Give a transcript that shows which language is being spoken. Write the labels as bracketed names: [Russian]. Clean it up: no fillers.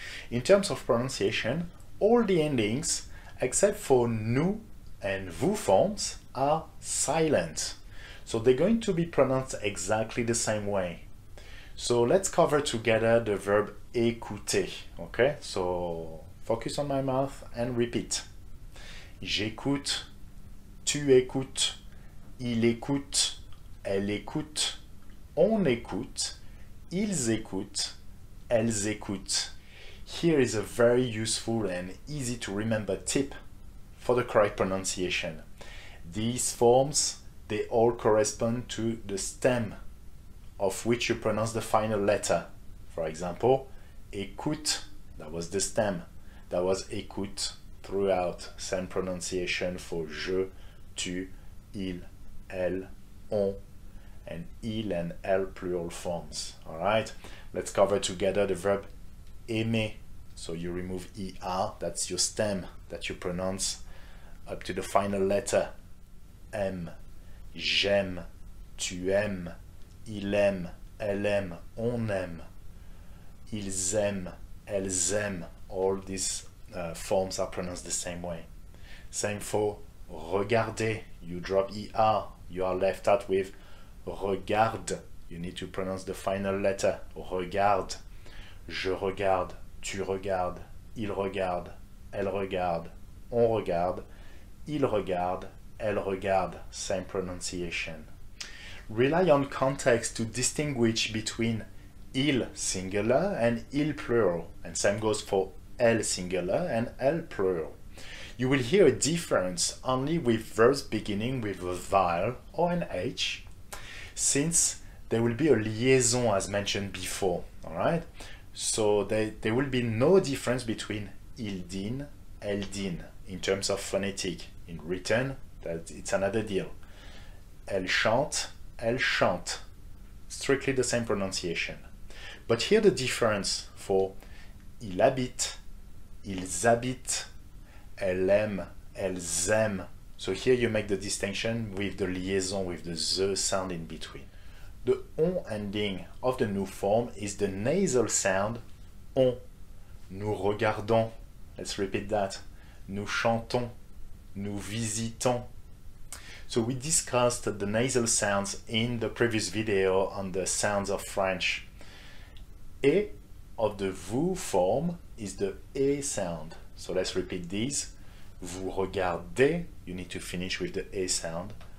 [English] In terms of pronunciation, all the endings except for nous and vous forms are silent. So they're going to be pronounced exactly the same way. So let's cover together the verb écouter, okay? So focus on my mouth and repeat. [French] J'écoute, tu écoutes, il écoute, elle écoute, on écoute, ils écoutent, elles écoutent. [English] Here is a very useful and easy to remember tip for the correct pronunciation. These forms, they all correspond to the stem of which you pronounce the final letter. For example, écoute, that was the stem. That was écoute throughout. Same pronunciation for je, tu, il, elle, on, and il and elle plural forms. Alright, let's cover together the verb aimer. So you remove ER, that's your stem that you pronounce up to the final letter. [French] Aime, j'aime, tu aimes, il aime, elle aime, on aime, ils aiment, elles aiment. [English] All these forms are pronounced the same way. Same for regarder, you drop ER, you are left out with regarde. You need to pronounce the final letter, regarde. [French] Je regarde, tu regardes, il regarde, elle regarde, on regarde, il regarde, elle regarde. [English] Same pronunciation. Rely on context to distinguish between il singular and il plural, and same goes for elle singular and elle plural. You will hear a difference only with verbs beginning with a vowel or an H, since there will be a liaison as mentioned before, alright? So there will be no difference between [French] il dîne, elle dîne [English] in terms of phonetic. In written, it's another deal. [French] Elle chante, elle chante. [English] Strictly the same pronunciation. But here the difference for [French] il habite, ils habitent, elle aime, elles aiment. [English] So here you make the distinction with the liaison, with the Z sound in between. The on ending of the nous form is the nasal sound on. [French] Nous regardons. [English] Let's repeat that. [French] Nous chantons. Nous visitons. [English] So we discussed the nasal sounds in the previous video on the sounds of French. E of the vous form is the E sound. So let's repeat these. [French] Vous regardez, [English] you need to finish with the E sound.